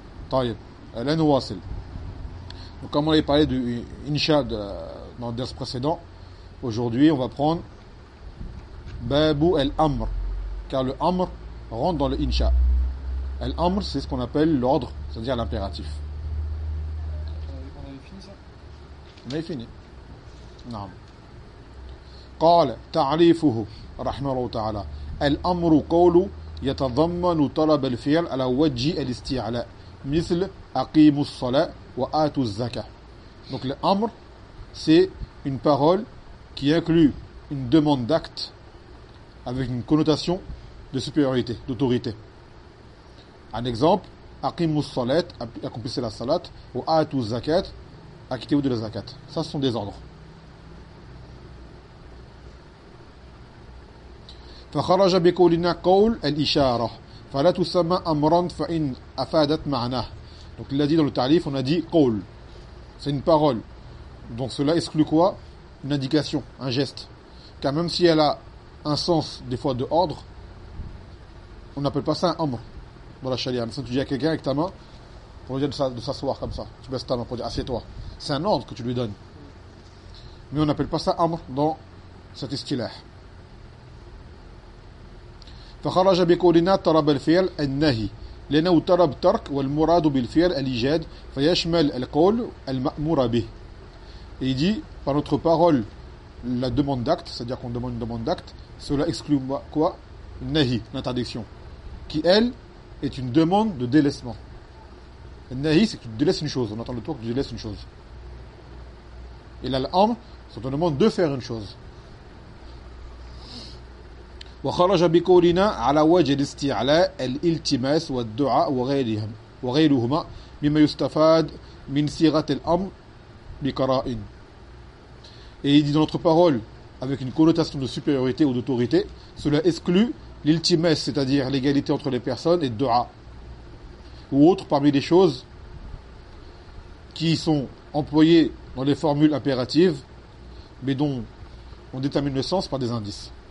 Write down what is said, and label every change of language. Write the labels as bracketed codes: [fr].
[ar] طيب الان واصل [fr] donc comme on avait parlé de insha dans le dars précédent aujourd'hui on va prendre babu al amr car le amr rentre dans le insha al amr c'est ce qu'on appelle l'ordre c'est-à-dire l'impératif on avait fini ça on avait fini non [ar] قال تعريفه رحمه الله تعالى الامر قوله يتضمن طلب الفعل على وجه الاستعلاء مثل أقيم الصلاة وآت الزكاة. [fr] Donc le amr c'est une parole qui inclut une demande d'acte avec une connotation de supériorité, d'autorité. Un exemple, [ar] أقيم الصلاة [fr] accomplissez la salat ou [ar] آت الزكاة [fr] acquittez-vous de la zakat. Ça ce sont des ordres. [ar] فخرج بقولنا قول الإشارة فلا تسمى أمرا فإن أفادت معناه. [fr] Donc il a dit dans le tarif, on a dit qaul. C'est une parole. Donc cela exclut quoi? Une indication, un geste. Car même si elle a un sens des fois de ordre, on n'appelle pas ça un amr dans la charia. Si tu dis à quelqu'un avec ta main, pour lui dire de s'asseoir comme ça, tu baisses ta main pour dire assieds-toi. C'est un ordre que tu lui donnes. Mais on n'appelle pas ça amr dans cet istilah. [ar] فخرج بقولنا طلب الفعل النهي لأنه طلب ترك والمراد بالفعل الإيجاد فيشمل القول المأمور به [fr] Et il dit, par notre parole, la demande d'acte, c'est-à-dire qu'on demande une demande d'acte, cela exclut quoi ? Nahi, l'interdiction. Qui, elle, est une demande de délaissement. Nahi, c'est que tu délaisses une chose. On entend le tour que tu délaisses une chose. Et là, l'âme, c'est qu'on te demande de faire une chose. [ar] وخرج بقولنا على وجه الاستعلاء الالتماس والدعاء وغيرهم وغيرهما مما يستفاد من صيغة الأمر بقرائن. [fr] Et il dit dans notre parole, avec une connotation de supériorité ou d'autorité, cela exclut l'iltimès, c'est-à-dire l'égalité entre les personnes, et dua, ou autre parmi les choses qui sont employées dans les formules impératives, mais dont on détermine le sens par des indices.